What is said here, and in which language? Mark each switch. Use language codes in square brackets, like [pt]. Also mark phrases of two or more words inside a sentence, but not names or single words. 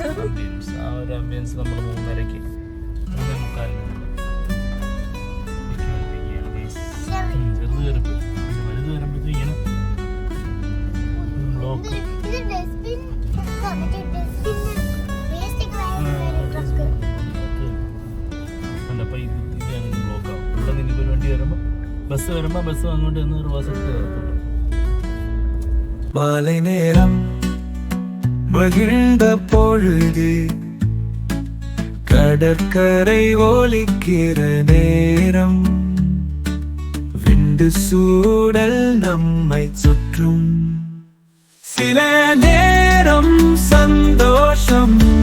[ml] ആ ഒരു ആംബിയൻസ് നമ്മൾ 3:30 3:45 ചെറുത് കയറിപ്പോ വലുത് വരുമ്പോഴത്തേക്ക് ഇങ്ങനെ ബ്ലോക്ക്. അപ്പൊ ഇതാണ് ബ്ലോക്ക് ആവും. ഇവിടെ നിന്ന് ഒരു വണ്ടി വരുമ്പോ ബസ് അങ്ങോട്ട് നിന്ന് ഒരു വശത്ത് കയറത്തുള്ളൂ. [ta] மாலை நேரம் மகிழ்ந்த பொழுது கடற்கரை ஒலிக்கிற நேரம் விண்டு சூடல் நம்மை சுற்றும் சில நேரம் சந்தோஷம்